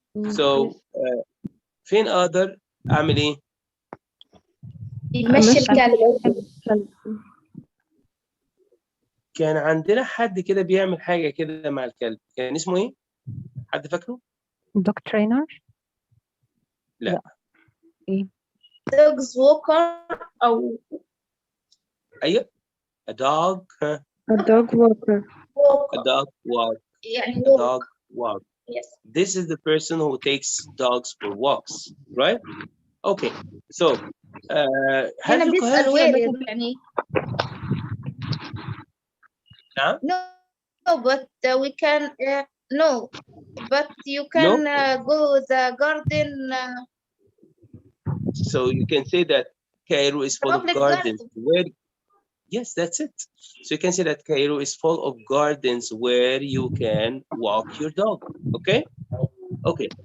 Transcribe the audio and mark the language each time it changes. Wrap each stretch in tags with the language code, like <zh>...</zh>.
<en>So,</en> <ar>فين أقدر أعمل إيه؟ يمشي الكلب. كان عندنا حد كده بيعمل حاجة كده مع الكلب، كان اسمه إيه؟ حد فاكره؟</ar> <en>Dog trainer.</en> <ar>لا. إيه؟</ar> <en>Dogs walker</en> <ar>أو أيوه.</ar> <en>A dog. A dog walker. A dog walk.</en> <ar>يعني</ar> <en>A dog walk. Yes. This is the person who takes dogs for walks, right? Okay. So,</en> <ar>هنا بيسأل where يعني. نعم؟</ar> <en>No, but we can no, but you can go the garden. So you can say that Cairo is full of gardens. Where? Yes, that's it. So you can say that Cairo is full of gardens where you can walk your dog. Okay? Okay.</en>